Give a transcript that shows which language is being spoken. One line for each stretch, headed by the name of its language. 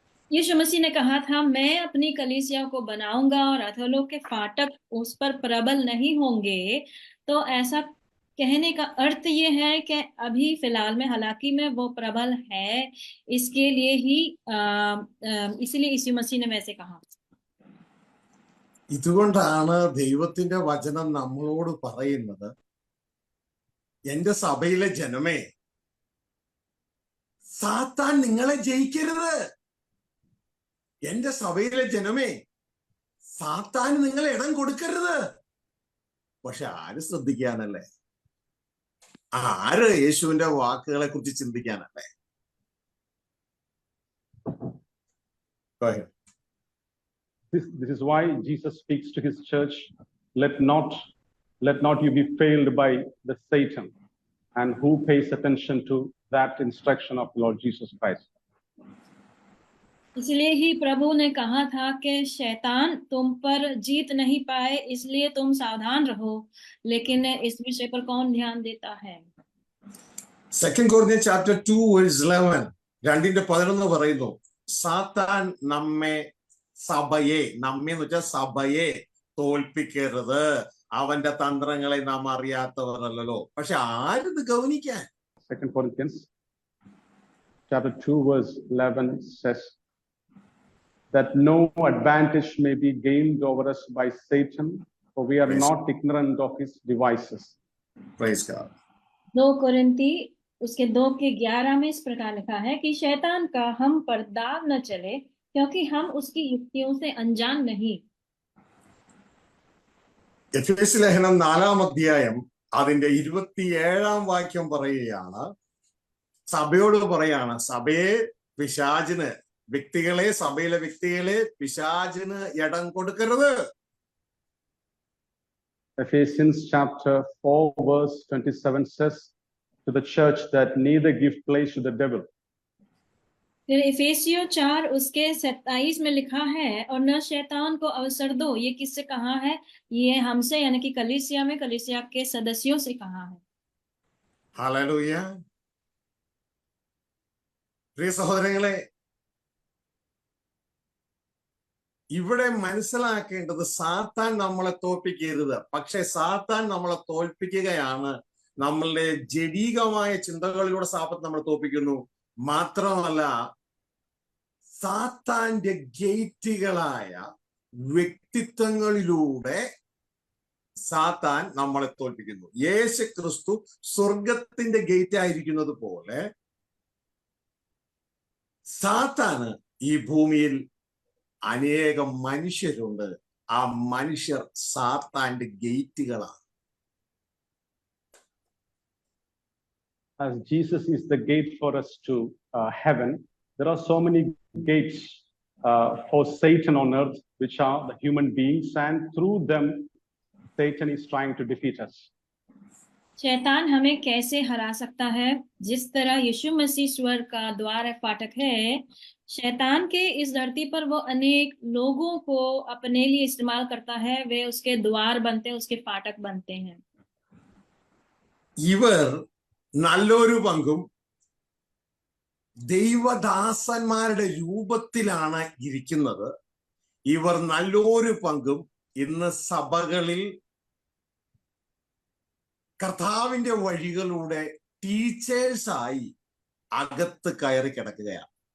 Hindi: यीशु मसीह ने कहा था, मैं अपनी कलीसिया को बनाऊंगा और अधोलोक के फाटक उस पर प्रबल नहीं होंगे। तो ऐसा कहने का अर्थ ये है कि अभी फिलहाल में हालांकि में वो प्रबल है, इसके लिए ही इसलिए यीशु मसीह ने वैसे कहा।
Malayalam: ഇതുകൊണ്ടാണ് ദൈവത്തിന്റെ വചനം നമ്മളോട് പറയുന്നത്, എന്റെ സഭയിലെ ജനമേ, സാത്താൻ നിങ്ങളെ ജയിക്കരുത്. എന്റെ സഭയിലെ ജനമേ, സാത്താൻ നിങ്ങൾ ഇടം കൊടുക്കരുത്. പക്ഷെ ആര് ശ്രദ്ധിക്കാനല്ലേ? ആര് യേശുവിന്റെ വാക്കുകളെ കുറിച്ച് ചിന്തിക്കാനല്ലേ?
English: Go ahead. This is why Jesus speaks to his church, let not you be failed by the Satan. And who pays attention to that instruction of Lord Jesus Christ?
Hindi: इसलिए ही प्रभु ने कहा था कि शैतान तुम पर जीत नहीं पाए, इसलिए तुम सावधान रहो। लेकिन इस विषय पर कौन ध्यान देता है?
English: 2 Corinthians chapter 2 verse 11
Malayalam: 2:11 പറയുന്നു, സാത്താൻ സഭയെ എന്ന് വെച്ചാൽ സഭയെ തോൽപ്പിക്കരുത്, അവന്റെ തന്ത്രങ്ങളെ നാം അറിയാത്തവരല്ലോ. പക്ഷെ ആരിത് ഗൗനിക്കാൻ?
English: 2 Corinthians chapter 2 verse 11 says that no advantage may be gained over us by Satan, for we are not ignorant of his devices. Praise God.
Hindi: 2 कोरिन्थी उसके 2:11 में इस प्रकार लिखा है कि शैतान का हम पर दाव न चले, क्योंकि हम उसकी युक्तियों से अनजान नहीं।
Malayalam: എഫേസ്യ ലേഖനം 4-ാം അധ്യായം അതിന്റെ 27-ാം വാക്യം പറയുകയാണ്, സഭയോട് പറയാണ്, സഭയെ പിശാചിന്, സഭയിലെ വ്യക്തികളെ പിശാചിന് ഇടം കൊടുക്കരുത്.
English: Ephesians chapter 4 verse 27 says to the church that neither give place to the devil.
Hindi: फिर इफिसियों 4 उसके 27 में लिखा है, और न शैतान को अवसर दो। ये किससे कहा है? ये हमसे, यानी कि कलीसिया के सदस्यों से कहा है।
Malayalam: ഹല്ലേലൂയ. പ്രിയ സഹോദരങ്ങളെ, ഇവിടെ മനസ്സിലാക്കേണ്ടത് സാത്താൻ നമ്മളെ തോൽപ്പിക്കരുത്. പക്ഷെ സാത്താൻ നമ്മളെ തോൽപ്പിക്കുകയാണ് നമ്മളുടെ ജഡീകമായ ചിന്തകളിലൂടെ സാത്താൻ നമ്മളെ തോൽപ്പിക്കുന്നു. മാത്രമല്ല, സാത്താന്റെ ഗേറ്റുകളായ വ്യക്തിത്വങ്ങളിലൂടെ സാത്താൻ നമ്മളെ തോൽപ്പിക്കുന്നു. യേശു ക്രിസ്തു സ്വർഗത്തിന്റെ ഗേറ്റ് ആയിരിക്കുന്നത് പോലെ സാത്താന് ഈ ഭൂമിയിൽ അനേകം മനുഷ്യരുണ്ട്. ആ മനുഷ്യർ സാത്താന്റെ ഗേറ്റുകളാണ്. As Jesus is the gate for us to heaven, there are so many gates for Satan on earth, which are the human beings, and through them Satan is trying to defeat us. शैतान हमें कैसे हरा सकता है? जिस तरह यीशु मसीह स्वर्ग का द्वार फाटक है, शैतान के इस धरती पर वो अनेक लोगों को अपने लिए इस्तेमाल करता है। वे उसके द्वार बनते हैं, उसके फाटक बनते हैं। ഇവർ നല്ലൊരു പങ്കും ദൈവദാസന്മാരുടെ രൂപത്തിലാണ് ഇരിക്കുന്നത്. ഇവർ നല്ലൊരു പങ്കും ഇന്ന് സഭകളിൽ കർത്താവിന്റെ വഴികളുടെ ടീച്ചേഴ്സായി അകത്ത് കയറി കിടക്കുകയാണ്.